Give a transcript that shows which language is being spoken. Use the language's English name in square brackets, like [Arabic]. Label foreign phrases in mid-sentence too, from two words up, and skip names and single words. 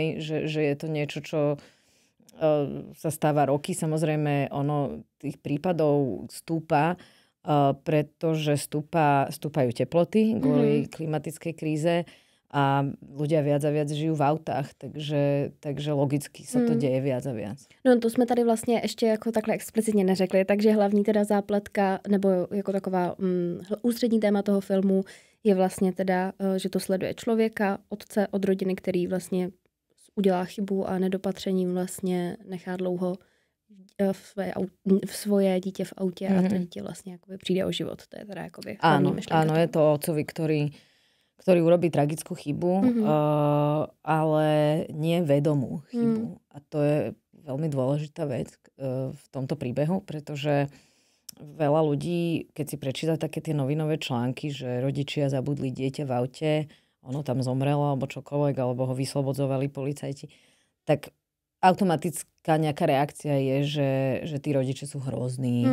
[Slovak] Že je to niečo, čo sa stáva roky. Samozrejme, tých prípadov stúpa, pretože stúpajú teploty kvôli klimatickej kríze a ľudia viac a viac žijú v autách, takže logicky sa to děje viac a viac. [Czech] No to jsme tady vlastně ještě jako takhle explicitně neřekli, takže hlavní teda zápletka, nebo jako taková ústřední téma toho filmu je vlastně teda, že to sleduje člověka, otce od rodiny, který vlastně udělá chybu a nedopatřením vlastně nechá dlouho v svoje dítě v autě a to dítě vlastně jakoby přijde o život. To je teda jakoby hlavní myšlenka. [Slovak] Áno, je to otcovi, ktorý urobí tragickú chybu, ale nie vedomú chybu. A to je veľmi dôležitá vec v tomto príbehu, pretože veľa ľudí, keď si prečíta také tie novinové články, že rodičia zabudli dieťa v aute, ono tam zomrelo, alebo čokoľvek, alebo ho vyslobodzovali policajti, tak automatická nejaká reakcia je, že tí rodiče sú hrozní.